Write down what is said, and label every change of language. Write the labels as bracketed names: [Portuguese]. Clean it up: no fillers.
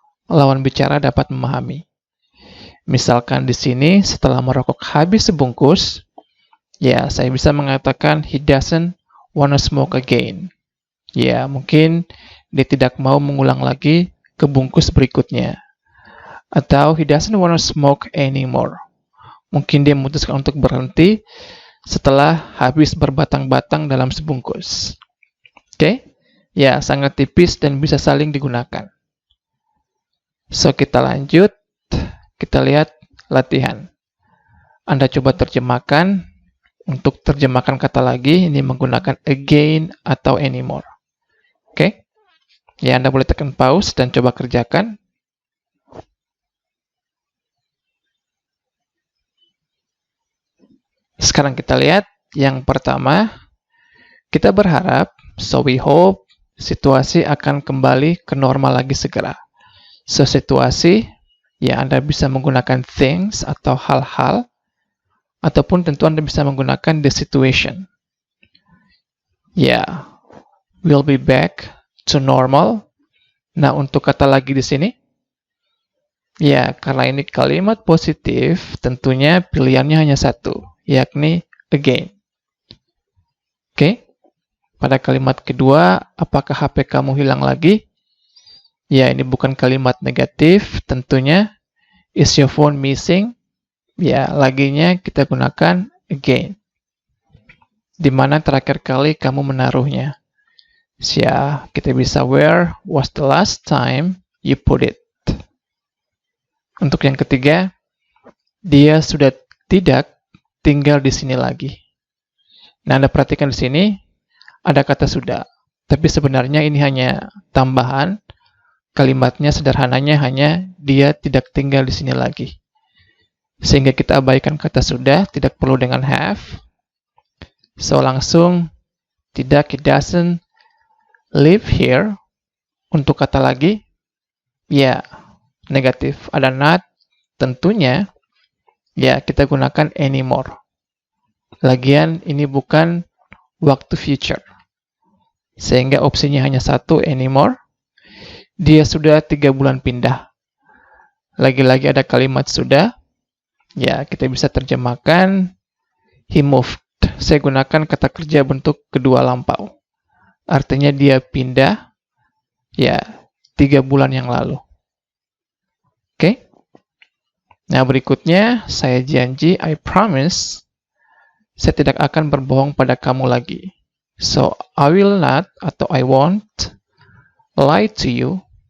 [Indonesian] Lawan bicara dapat memahami. Misalkan di sini setelah merokok habis sebungkus, ya saya bisa mengatakan [English] he doesn't wanna smoke again. [Indonesian] Ya mungkin dia tidak mau mengulang lagi ke bungkus berikutnya. Atau [English] he doesn't wanna smoke anymore. [Indonesian] Mungkin dia memutuskan untuk berhenti setelah habis berbatang-batang dalam sebungkus. Oke? Ya, sangat tipis dan bisa saling digunakan. So, kita lanjut. Kita lihat latihan. Anda coba terjemahkan. Untuk terjemahkan kata lagi, ini menggunakan again atau anymore. Oke? Ya, Anda boleh tekan pause dan coba kerjakan. Sekarang kita lihat yang pertama. Kita berharap, [English] so we hope, [Indonesian] situasi akan kembali ke normal lagi segera. So, situasi, ya Anda bisa menggunakan things atau hal-hal, ataupun tentu Anda bisa menggunakan [English] the situation. Ya, we'll be back to normal. [Indonesian] Nah, untuk kata lagi di sini, ya karena ini kalimat positif, tentunya pilihannya hanya satu, yakni again. Oke? Pada kalimat kedua, apakah HP kamu hilang lagi? Ya, ini bukan kalimat negatif, tentunya. [English] Is your phone missing? [Indonesian] Ya, laginya kita gunakan again. Di mana terakhir kali kamu menaruhnya? Ya, kita bisa [English] where was the last time you put it? [Indonesian] Untuk yang ketiga, dia sudah tidak tinggal di sini lagi. Nah, Anda perhatikan di sini, ada kata sudah. Tapi sebenarnya ini hanya tambahan. Kalimatnya sederhananya hanya dia tidak tinggal di sini lagi. Sehingga kita abaikan kata sudah, tidak perlu dengan have. [English] So, [Indonesian] langsung tidak, [English] he doesn't live here. [Indonesian] Untuk kata lagi, ya, negatif. Ada not, tentunya, ya, kita gunakan anymore. Lagian, ini bukan waktu future. Sehingga opsinya hanya satu, anymore. Dia sudah 3 bulan pindah. Lagi-lagi ada kalimat sudah. Ya, kita bisa terjemahkan [English] he moved. [Indonesian] Saya gunakan kata kerja bentuk kedua lampau. Artinya dia pindah Ya, 3 bulan yang lalu. Oke? Nah, berikutnya saya janji, [English] I promise, [Indonesian] saya tidak akan berbohong pada kamu lagi. [English] So, I will not [Indonesian] atau [English] I won't lie to you.